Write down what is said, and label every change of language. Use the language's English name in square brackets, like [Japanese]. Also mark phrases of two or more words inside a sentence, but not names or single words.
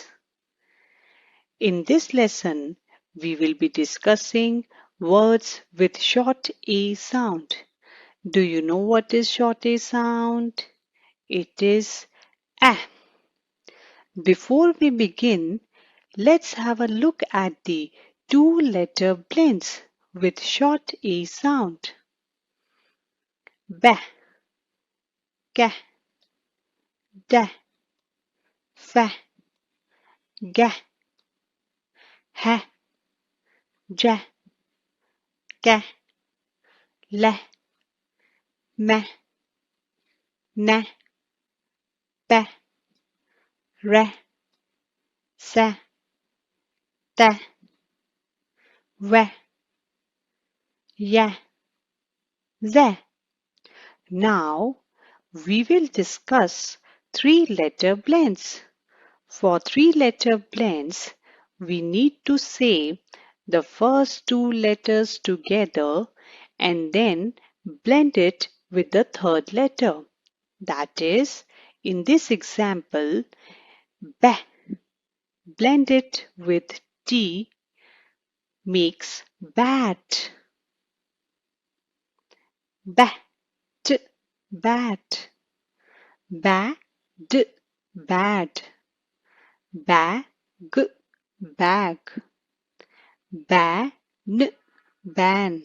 [English] In this lesson, we will be discussing words with short A sound. Do you know what is short A sound? It is A. Before we begin, let's have a look at the two-letter blends with short A sound. Ba, ga, da, fa, ga, ha, ja, ga, la, ma, na, pa, ra, sa, ta, wa, ya, za. Now we will discuss three-letter blends. For three-letter blends, we need to say the first two letters together and then blend it with the third letter. That is, in this example, ba blended with T makes bat. Bat, bat. Bad, bad. Bag, bag. Ban, ban.